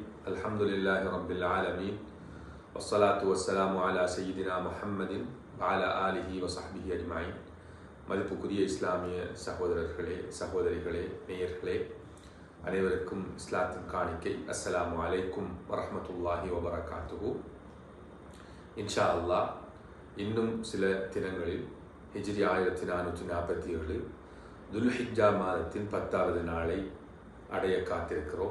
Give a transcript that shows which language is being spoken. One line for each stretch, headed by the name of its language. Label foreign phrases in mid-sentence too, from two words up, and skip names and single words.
Arabic: الحمد لله رب العالمين والصلاة والسلام على سيدنا محمد وعلى آله وصحبه أجمعين.
Tamil: மதிப்புக்குரிய இஸ்லாமிய சகோதரர்களே, சகோதரிகளே, நேயர்களே, அனைவருக்கும் இஸ்லாத்தின் காணிக்கை.
Arabic: السلام عليكم ورحمة الله وبركاته. إن شاء الله
Tamil: இன்னும் சில தினங்களில் ஹிஜ்ரி 1447 துல்ஹிஜ்ஜா மாதத்தின் 10வது நாளை அடைய காத்திருக்கிறோம்.